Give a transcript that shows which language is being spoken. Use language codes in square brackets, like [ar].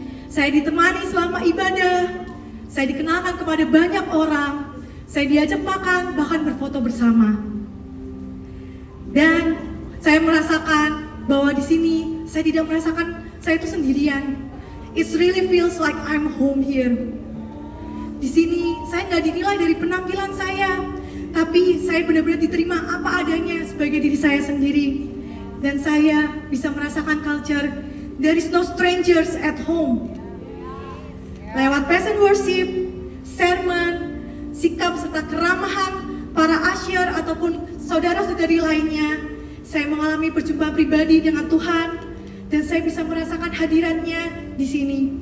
[id] Saya ditemani selama ibadah, saya dikenalkan kepada banyak orang, saya diajak makan, bahkan berfoto bersama. Dan saya merasakan bahwa di sini saya tidak merasakan saya itu sendirian. [en] It really feels like I'm home here. [id] Di sini saya nggak dinilai dari penampilan saya, tapi saya benar-benar diterima apa adanya sebagai diri saya sendiri. Dan saya bisa merasakan culture, [en] there is no strangers at home. [id] Lewat present worship, sermon, sikap serta keramahan para asyir ataupun saudara-saudari lainnya, saya mengalami perjumpaan pribadi dengan Tuhan, dan saya bisa merasakan hadiratnya di sini.